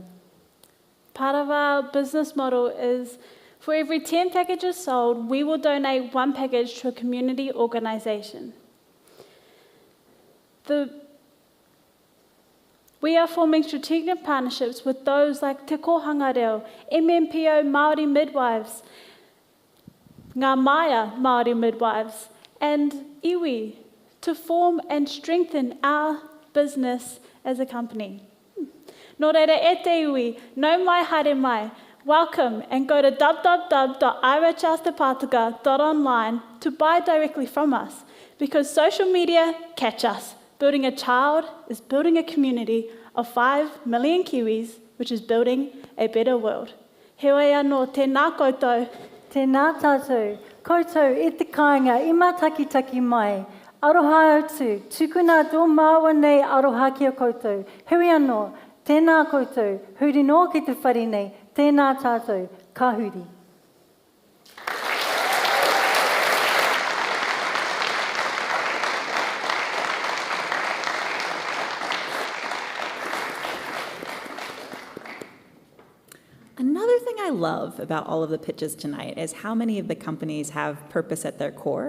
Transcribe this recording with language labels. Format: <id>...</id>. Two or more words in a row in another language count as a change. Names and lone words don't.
<en>Part of our business model is for every 10 packages sold, we will donate 1 package to a community organisation. We are forming strategic partnerships with those like Te Kohanga Reo, MMPO Māori Midwives, Ngā Maya Māori Midwives, and iwi, to form and strengthen our business as a company.</en> <mi>Nō reira e te iwi, nau mai haere mai,</mi> <en>welcome and go to www.airichastepataka.online to buy directly from us, because social media catch us. Building a child is building a community of 5 million Kiwis, which is building a better world.</en> <mi>He wai anō, tēnā koutou. Tēnā tātou, koutou e te kāinga, i mātakitaki mai. Aroha atu, tukuna tō māua nei aroha ki a koutou. Hui anō, tēnā koutou, huri nō ki te whare nei, tēnā tātou, ka huri.</mi> <en>Another thing I love about all of the pitches tonight is how many of the companies have purpose at their core.</en>